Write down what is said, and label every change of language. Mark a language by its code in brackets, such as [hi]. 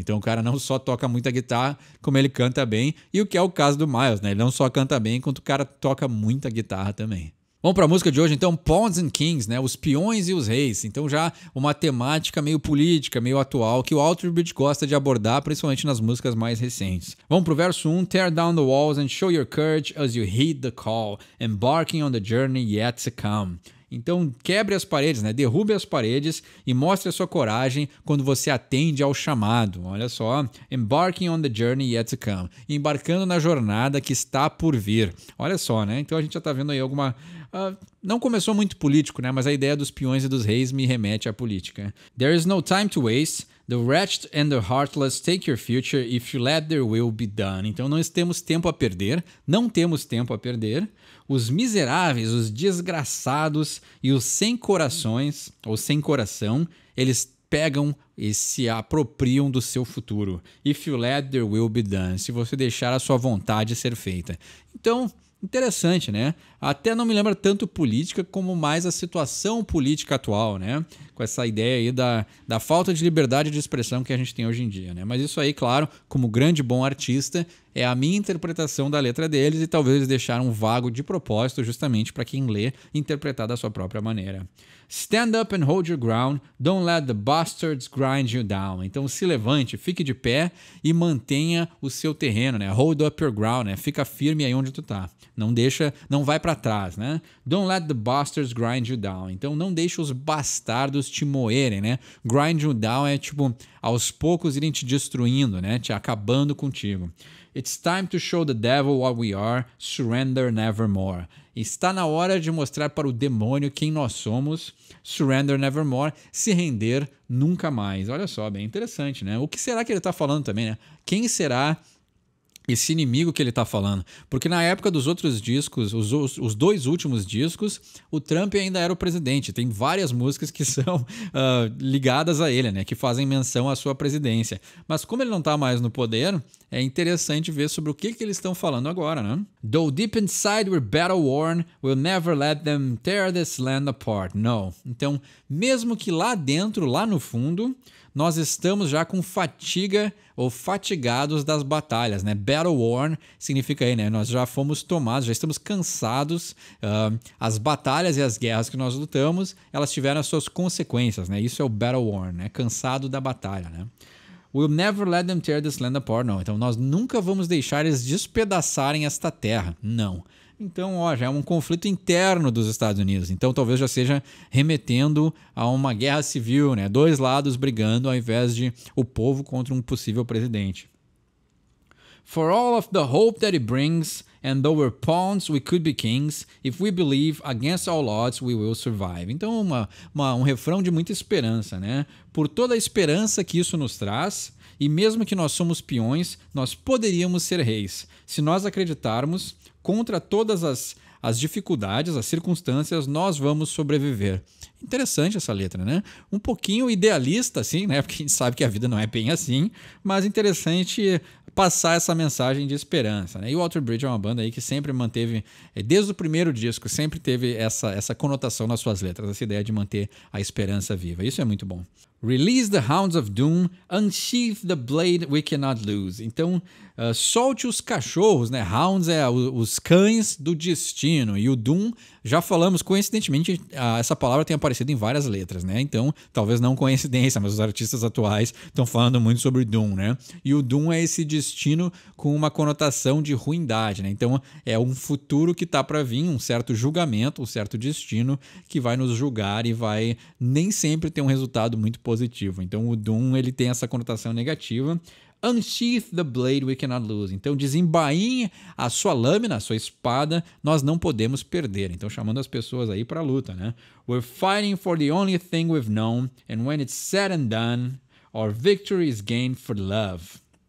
[pt] Então o cara não só toca muita guitarra, como ele canta bem, e o que é o caso do Miles, né? Ele não só canta bem, quanto o cara toca muita guitarra também. Vamos para a música de hoje, então, Pawns and Kings, né? Os peões e os reis. Então já uma temática meio política, meio atual, que o Alter Bridge gosta de abordar, principalmente nas músicas mais recentes. Vamos pro verso 1. [en] Tear down the walls and show your courage as you heed the call, embarking on the journey yet to come. [pt] Então quebre as paredes, né? Derrube as paredes e mostre a sua coragem quando você atende ao chamado. Olha só, [en] embarking on the journey yet to come. [pt] Embarcando na jornada que está por vir. Olha só, né? Então a gente já tá vendo aí alguma... não começou muito político, né? Mas a ideia dos peões e dos reis me remete à política. [en] There is no time to waste. The wretched and the heartless take your future if you let their will be done. [pt] Então nós temos tempo a perder, não temos tempo a perder. Os miseráveis, os desgraçados e os sem corações, ou sem coração, eles pegam e se apropriam do seu futuro. [en] If you let their will be done. [pt] Se você deixar a sua vontade ser feita. Então... interessante, né? Até não me lembra tanto política como mais a situação política atual, né? Com essa ideia aí da falta de liberdade de expressão que a gente tem hoje em dia, né? Mas isso aí, claro, como grande bom artista, é a minha interpretação da letra deles e talvez eles deixaram vago de propósito justamente para quem lê interpretar da sua própria maneira. [en] Stand up and hold your ground, don't let the bastards grind you down. [pt] Então se levante, fique de pé e mantenha o seu terreno, né? [en] Hold up your ground, [pt] né? Fica firme aí onde tu tá. Não vai para trás, né? [en] Don't let the bastards grind you down. [pt] Então não deixe os bastardos te moerem, né? [en] Grind you down [pt] é tipo aos poucos irem te destruindo, né? Te acabando contigo. [en] It's time to show the devil what we are, surrender nevermore. [pt] Está na hora de mostrar para o demônio quem nós somos, [en] surrender nevermore, [pt] se render nunca mais. Olha só, bem interessante, né? O que será que ele está falando também, né? Quem será esse inimigo que ele está falando? Porque na época dos outros discos, os dois últimos discos, o Trump ainda era o presidente. Tem várias músicas que são ligadas a ele, né? Que fazem menção à sua presidência. Mas como ele não está mais no poder, é interessante ver sobre o que eles estão falando agora, né? [en] Though deep inside we're battle worn, we'll never let them tear this land apart. No. [pt] Então, mesmo que lá dentro, lá no fundo, nós estamos já com fatiga ou fatigados das batalhas, né? Battle worn significa aí, né? Nós já fomos tomados, já estamos cansados. As batalhas e as guerras que nós lutamos, elas tiveram as suas consequências, né? Isso é o battle worn, né? Cansado da batalha, né? [en] We'll never let them tear this land apart. [pt] Não. Então, nós nunca vamos deixar eles despedaçarem esta terra. Não. Então, já é um conflito interno dos Estados Unidos. Então, talvez já seja remetendo a uma guerra civil, né? Dois lados brigando ao invés de o povo contra um possível presidente. [en] For all of the hope that it brings, and though we're pawns, we could be kings. If we believe, against all odds, we will survive. [pt] Então, um refrão de muita esperança, né? Por toda a esperança que isso nos traz, e mesmo que nós somos peões, nós poderíamos ser reis. Se nós acreditarmos, contra todas as dificuldades, as circunstâncias, nós vamos sobreviver. Interessante essa letra, né? Um pouquinho idealista, assim, né? Porque a gente sabe que a vida não é bem assim, mas interessante passar essa mensagem de esperança, né? E o Alter Bridge é uma banda aí que sempre manteve, desde o primeiro disco, sempre teve essa conotação nas suas letras, essa ideia de manter a esperança viva. Isso é muito bom. [en] Release the hounds of doom, unsheath the blade we cannot lose. [pt] Então, solte os cachorros, né? Hounds é os cães do destino. E o doom, já falamos, coincidentemente, essa palavra tem aparecido em várias letras, né? Então, talvez não coincidência, mas os artistas atuais estão falando muito sobre doom, né? E o doom é esse destino com uma conotação de ruindade, né? Então, é um futuro que está para vir, um certo julgamento, um certo destino que vai nos julgar e vai nem sempre ter um resultado muito positivo. Então, o doom, ele tem essa conotação negativa. [en] Unsheath the blade we cannot lose. [pt] Então, desembainhe a sua lâmina, a sua espada, nós não podemos perder. Então, chamando as pessoas aí para a luta, né? [en] We're fighting for the only thing we've known, and when it's said and done, our victory is gained for love.